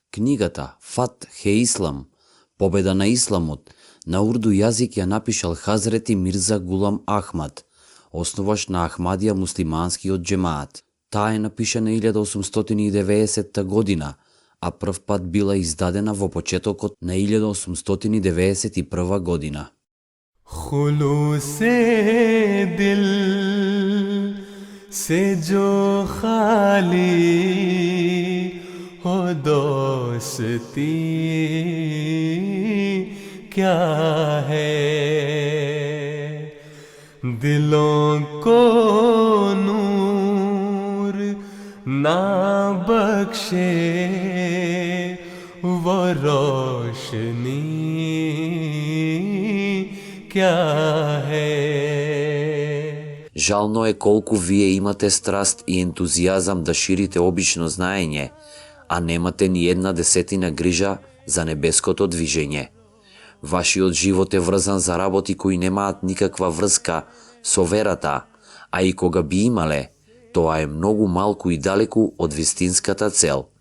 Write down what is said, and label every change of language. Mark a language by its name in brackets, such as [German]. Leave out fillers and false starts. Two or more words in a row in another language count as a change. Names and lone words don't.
[Macedonian] Книгата Фат Хе Ислам, Победа на Исламот, на урду јазик ја напишал Хазрети Мирза Гулам Ахмад, основаш на Ахмадија муслиманскиот џемаат. Таа е напишана 1890 година, а прв пат била издадена во почетокот на 1891 година. [Urdu] خلوص دل سے جو خالی ہو دوستی کیا ہے، دلوں کو نور نہ بخشے وہ روشنی کیا ہے. [Macedonian] Жално е колку вие имате страст и ентузијазам да ширите обично знаење, а немате ни една десетина грижа за небеското движење. Вашиот живот е врзан за работи кои немаат никаква врска со верата, а и кога би имале, тоа е многу малку и далеку од вистинската цел.